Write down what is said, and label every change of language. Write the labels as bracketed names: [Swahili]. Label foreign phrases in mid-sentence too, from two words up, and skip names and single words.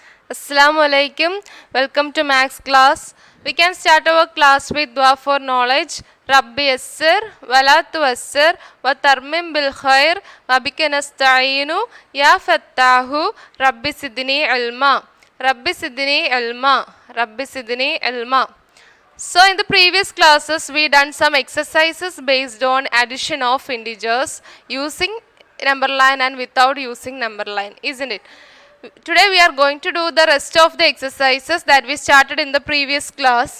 [Arabic] السلام عليكم. [English] Welcome to Max class. We can start our class with dua for knowledge. [Arabic] رب يسر، ولا تعسر، وتمم بالخير، وبك نستعين، يا فتاح, رب زدني علما. رب زدني علما. رب زدني علما. [English] So in the previous classes we done some exercises based on addition of integers using number line and without using number line, isn't it? Today we are going to do the rest of the exercises that we started in the previous class.